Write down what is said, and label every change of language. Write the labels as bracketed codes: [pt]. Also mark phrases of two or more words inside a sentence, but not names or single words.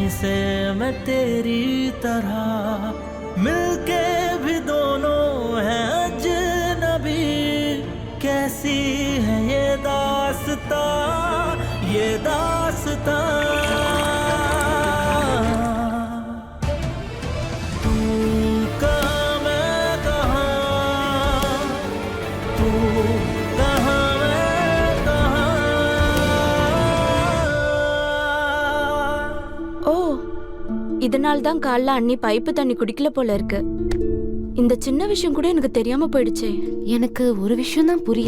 [hi] से मैं तेरी तरह मिलके भी दोनों हैं अजनबी कैसी है ये दास्तां तू कहाँ मैं कहाँ तू [ta] இதனால தான் காலைல அண்ணி பைப்பு தண்ணி குடிக்கல போல இருக்கு. இந்த சின்ன விஷயம் கூட எனக்கு தெரியாம போயிடுச்சே. எனக்கு ஒரு விஷயம் தான் புரியல.